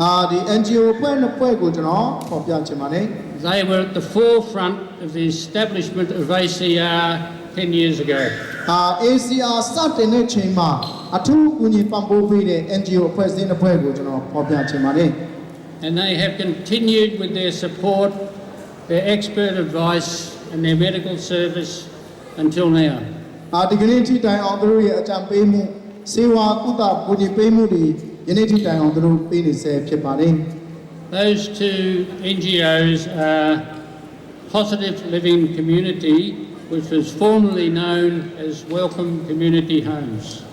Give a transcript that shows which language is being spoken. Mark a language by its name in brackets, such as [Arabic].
[Burmese] ဒီ NGO အဖွဲ့နှစ်ဖွဲ့ကိုကျွန်တော်ဖော်ပြချင်ပါတယ် [English] They were at the forefront of the establishment of ACR 10 years ago. [Burmese] ACR စတင်တဲ့ချိန်မှာအထူးကူညီပံ့ပိုးပေးတဲ့ NGO အဖွဲ့အစည်းနှစ်ဖွဲ့ကိုကျွန်တော်ဖော်ပြချင်ပါတယ် [English] And they have continued with their support, their expert advice and their medical service until now. [Burmese] ဒီကနေ့ထိတိုင်အောင်သူတို့ရဲ့အကြံပေးမှုစေဝါကုသကူညီပေးမှုတွေယနေ့ထိတိုင်အောင်သူတို့ပေးနေဆဲဖြစ်ပါတယ် [English] Those two NGOs are Positive Living Community, which was formerly known as Welcome Community Homes.